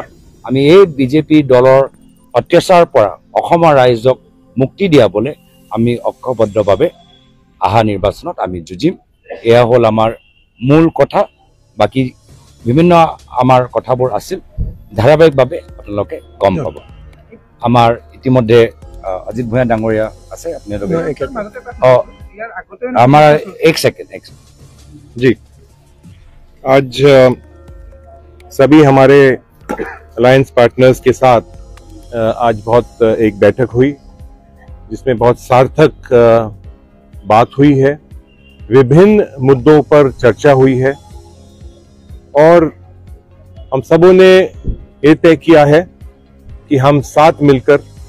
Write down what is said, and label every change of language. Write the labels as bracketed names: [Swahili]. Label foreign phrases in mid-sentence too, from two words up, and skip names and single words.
[Assamese] আমি এই বিজেপি দলৰ অত্যাচাৰৰ পৰা অসমৰ ৰাইজক মুক্তি দিয়াবলৈ আমি ঐক্যবদ্ধভাৱে আহা নিৰ্বাচনত আমি যুঁজিম এয়া হ'ল আমাৰ মূল কথা বাকি বিভিন্ন আমাৰ কথাবোৰ আছিল ধাৰাবাহিকভাৱে আপোনালোকে গম পাব আমাৰ ইতিমধ্যে অজিত ভূঞা ডাঙৰীয়া আছে আপোনালোকে [Hindi] हमारा एक सेकंड जी आज सभी हमारे [English] alliance partners [Hindi] के साथ आज बहुत एक बैठक हुई जिसमें बहुत सार्थक बात हुई है विभिन्न मुद्दों पर चर्चा हुई है और हम सबों ने ये तय किया है कि हम साथ मिलकर